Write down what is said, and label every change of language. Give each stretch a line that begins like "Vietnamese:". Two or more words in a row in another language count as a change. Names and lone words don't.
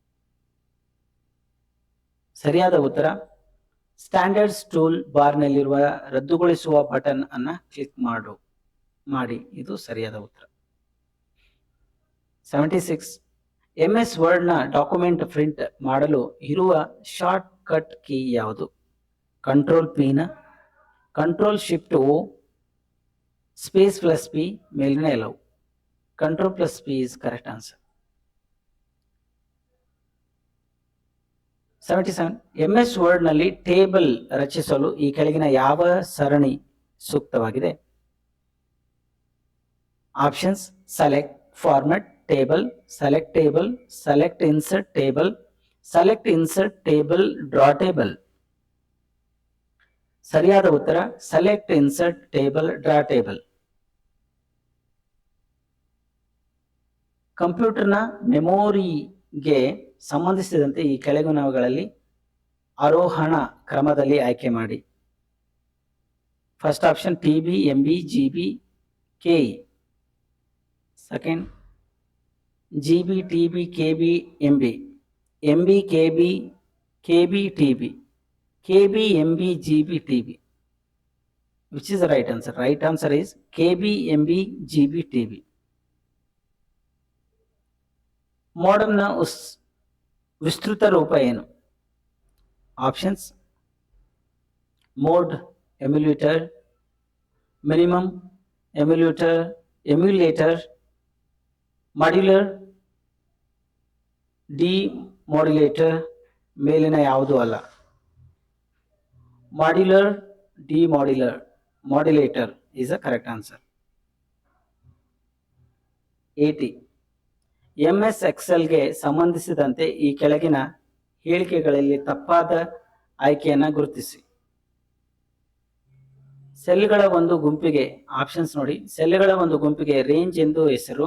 Kannada: ಸರಿಯಾದ ಉತ್ತರ
English: standards toolbar
Kannada: ರದ್ದುಗೊಳಿಸುವ ಬಟನ್ ಅನ್ನು ಕ್ಲಿಕ್ ಮಾಡಿ. ಇದು ಸರಿಯಾದ ಉತ್ತರ. 76. MS ವರ್ಡ್ನ ಡಾಕ್ಯುಮೆಂಟ್ ಪ್ರಿಂಟ್ ಮಾಡಲು ಇರುವ
English: shortcut key
Kannada: ಯಾವುದು? Ctrl+P, Ctrl+Shift+O, ಸ್ಪೇಸ್+P,
English: ಮೇಲಿನ ಎಲ್ಲವು. Ctrl+P is correct answer.
Kannada: 77. MS ವರ್ಡ್ನಲ್ಲಿ ಟೇಬಲ್ ರಚಿಸಲು ಈ ಕೆಳಗಿನ ಯಾವ ಸರಣಿ ಸೂಕ್ತವಾಗಿದೆ? ಆಪ್ಷನ್ಸ್:
English: select, format, table, select insert table, draw table.
Kannada: ಸರಿಯಾದ ಉತ್ತರ
English: select, insert table, draw table.
Kannada: ಕಂಪ್ಯೂಟರ್ನ ಮೆಮೊರಿಗೆ ಸಂಬಂಧಿಸಿದಂತೆ ಈ ಕೆಳಗಿನವುಗಳಲ್ಲಿ ಆರೋಹಣ ಕ್ರಮದಲ್ಲಿ ಆಯ್ಕೆ ಮಾಡಿ.
English: first option TB, MB, GB, KE.
Kannada: ಸೆಕೆಂಡ್ GB, TB, KB, MB, MB, KB, TB, KB, MB, GB, TB.
English: Which is the right answer? Right answer is KB, MB, GB, TB.
Kannada: ಮೋಡಮ್ನ ವಿಸ್ತೃತ ರೂಪ ಏನು? ಆಪ್ಷನ್ಸ್:
English: mode, emulator, minimum, emulator, modular, demodulator.
Kannada: ಮೇಲಿನ ಯಾವುದೂ ಅಲ್ಲ.
English: modular, modulator is a correct answer.
Kannada: 80. MS ಎಕ್ಸೆಲ್ಗೆ ಸಂಬಂಧಿಸಿದಂತೆ ಈ ಕೆಳಗಿನ ಹೇಳಿಕೆಗಳಲ್ಲಿ ತಪ್ಪಾದ ಆಯ್ಕೆಯನ್ನು ಗುರುತಿಸಿ. ಸೆಲ್ಗಳ ಒಂದು ಗುಂಪಿಗೆ, ಆಪ್ಷನ್ಸ್ ನೋಡಿ, ಸೆಲ್ಗಳ ಒಂದು ಗುಂಪಿಗೆ ರೇಂಜ್ ಎಂದು ಹೆಸರು.